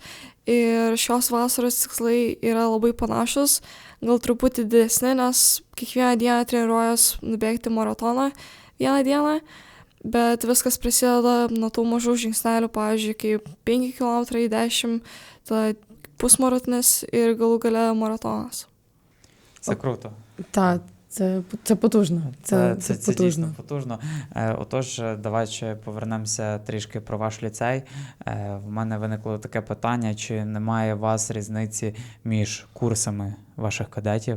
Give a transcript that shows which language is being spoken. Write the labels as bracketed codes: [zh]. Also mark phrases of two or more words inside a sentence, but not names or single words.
[lt] Ir šios vasaros tikslai yra labai panašus, gal truputį didesni, nes kiekvieną dieną treniruojuos nubėgti maratoną vieną dieną, bet viskas prasideda nuo tų mažų žingsnelių, pavyzdžiui, kaip 5 km, 10, tada pusmaratonis ir galų gale maratonas. [uk] Це круто. Так, це потужно. Це Це потужно. дійсно потужно. Отож, давай ще повернемося трішки про ваш ліцей. В мене виникло таке питання, чи немає у вас різниці між курсами ваших кадетів?